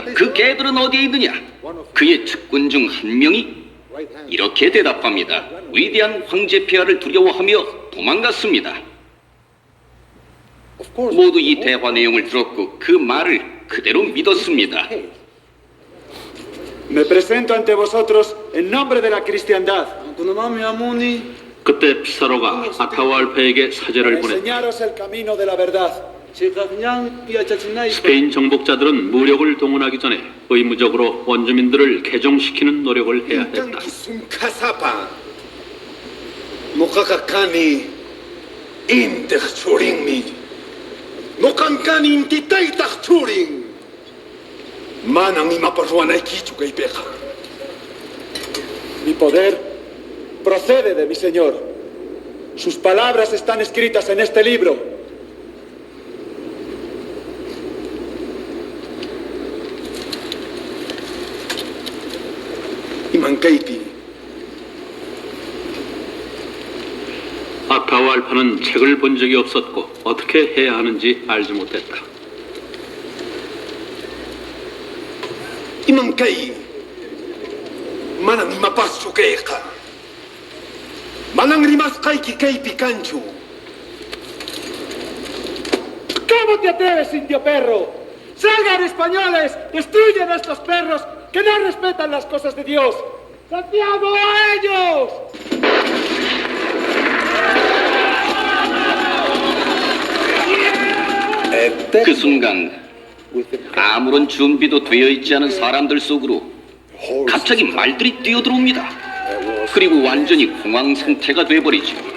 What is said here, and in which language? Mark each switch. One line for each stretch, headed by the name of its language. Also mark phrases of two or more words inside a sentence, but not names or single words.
Korean: 그 개들은 어디에 있느냐? 그의 측근 중 한 명이 이렇게 대답합니다. 위대한 황제 폐하를 두려워하며 도망갔습니다. 모두 이 대화 내용을 들었고 그 말을 그대로 믿었습니다.
Spanish: Me presento ante vosotros en nombre de la cristiandad.
Korean: 그때 피사로가 아타후알파에게 사제를 보냈다.
Spanish: Enseñaros el camino de la verdad.
Korean: 스페인 정복자들은 무력을 동원하기 전에 의무적으로 원주민들을 개종시키는 노력을 해야 했다.
Spanish: Mi poder procede de mi Señor. Sus palabras están escritas en este libro.
Korean: 아타후알파는 책을 본 적이 없었고 어떻게 해야 하는지 알지 못했다.
Quechua: Imankay, manang imapasu kayka, manang rimas kayki kay picanchu.
Spanish: ¿Cómo te atreves, indio perro? ¡Salgan españoles! ¡Destruyen a estos perros que no respetan las cosas de Dios! ¡Santiago, a ellos!
Korean: 그 순간 아무런 준비도 되어 있지 않은 사람들 속으로 갑자기 말들이 뛰어들어옵니다. 그리고 완전히 공황 상태가 돼버리죠.